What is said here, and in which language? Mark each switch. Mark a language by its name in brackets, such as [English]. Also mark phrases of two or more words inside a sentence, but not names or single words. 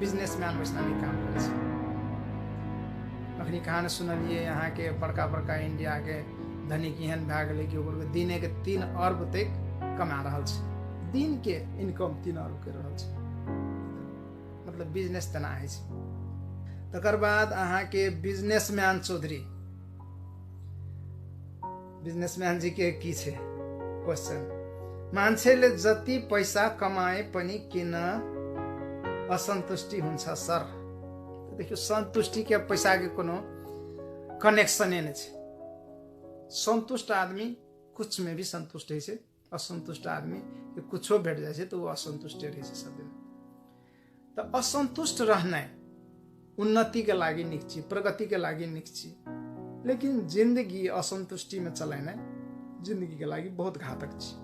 [Maithili] बिजनेसमैन वैसना नहीं काम करे छै। अखनी कहानी सुनलिए यहाँ के बड़का बड़का इंडिया के धनिक एहन भए गेलै कि ओकर दिने के 3 अरब तक कमा रहल छै, दिन के इनकम 3 अरब कर रहल छै। मतलब बिजनेस तना है छै। तकर बाद अहाँ के बिजनेसमैन चौधरी, बिजनेसमैन जी के की छै क्वेश्चन, [Nepali] मान्छेले जति पैसा कमाए पनि किन असन्तुष्टि हुन्छ सर। [Maithili] देखियो संतुष्टि के पैसा के कोनो कनेक्शने नहीं छै। संतुष्ट आदमी कुछ में भी संतुष्ट है छै, असंतुष्ट आदमी के कुछो भेट जाए छै तो वो असंतुष्ट रहे छै सब दिन। तो असंतुष्ट रहना उन्नति के लागी निक छी, प्रगति के लागी निक छी, लेकिन जिंदगी असंतुष्टि में चलाना जिंदगी के लागी बहुत घातक छी।